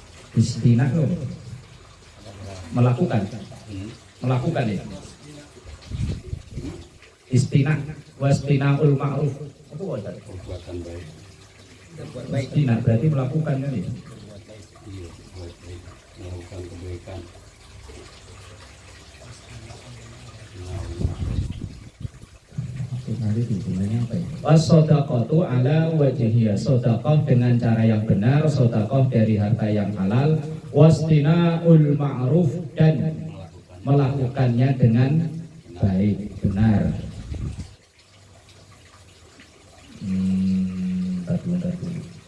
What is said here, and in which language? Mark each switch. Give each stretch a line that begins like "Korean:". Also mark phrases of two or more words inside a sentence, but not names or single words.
Indonesian: Istina loh. Melakukan ya.
Arabic: اصطناع واصطناع المعروف.
Indonesian: Apa wajar? Perbuatan baik. Istina berarti melakukan kan ya. Iya, buat baik. Melakukan kebaikan. Nanti hubungannya apa ya?
Arabic: وصدقة على وجهها,
Indonesian: sedekah dengan cara yang benar, sedekah dari harta yang halal,
Arabic: واصطناع المعروف
Indonesian: dan melakukannya dengan baik, benar. Bentar dulu.